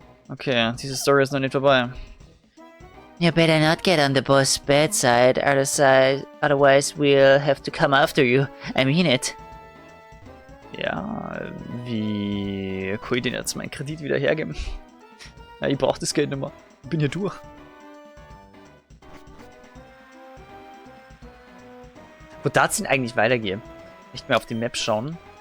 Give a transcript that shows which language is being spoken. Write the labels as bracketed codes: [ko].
[de] Okay, diese Story ist noch nicht vorbei. [en] You better not get on the boss' bad side, otherwise we'll have to come after you. I mean it. [de] Ja, wie kann ich denn jetzt meinen Kredit wieder hergeben? Ja, ich brauche das Geld nicht mehr. Ich bin hier durch. Wo darf es denn eigentlich weitergehen? Nicht mehr auf die Map schauen.